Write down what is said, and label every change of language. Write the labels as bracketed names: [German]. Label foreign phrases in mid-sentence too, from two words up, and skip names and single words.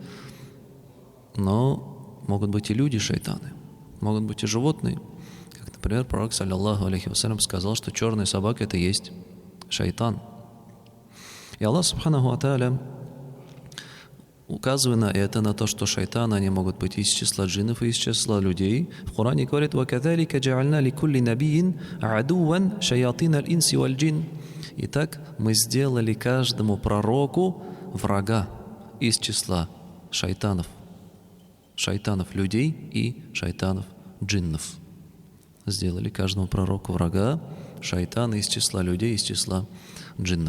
[Russian] Но могут быть и люди-шайтаны, могут быть и животные. Как, например, пророк, [Arabic] صلى الله عليه وسلم, [Russian] сказал, что черная собака – это есть шайтан. И Аллах [Arabic] سبحانه وتعالى, [Russian] указывая на это, на то, что шайтаны, они могут быть из числа джиннов и из числа людей, в Коране говорит: [Arabic] «وكذلك جعلنا لكل نبي عدوا شياطين الإنس والجن». [Russian] Итак, мы сделали каждому пророку врага из числа шайтанов людей и шайтанов джиннов. Сделали каждому пророку врага, шайтана из числа людей, из числа джиннов.